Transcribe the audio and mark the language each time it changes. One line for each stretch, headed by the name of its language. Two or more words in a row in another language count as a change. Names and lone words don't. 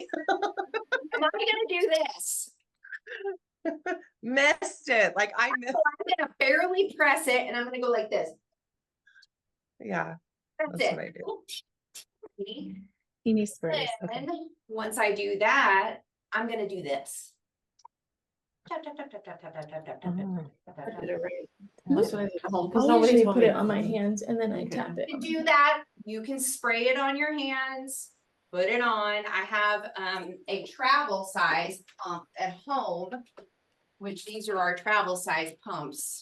English: Am I going to do this? Missed it. Like I missed. I'm going to barely press it and I'm going to go like this. Yeah. That's That's it. what I do. teeny sprays? Okay. Then once I do that, I'm going to do this. Tap, tap, tap, tap, tap, tap, tap, tap, tap, tap, Oh. tap, tap, tap. Did it right. Yeah. That's what I did at home, 'cause I'll nobody usually told put me it on my to. hands and then I Okay. tap it. To do that, you can spray it on your hands, put it on. I have a travel size pump at home, which these are our travel size pumps.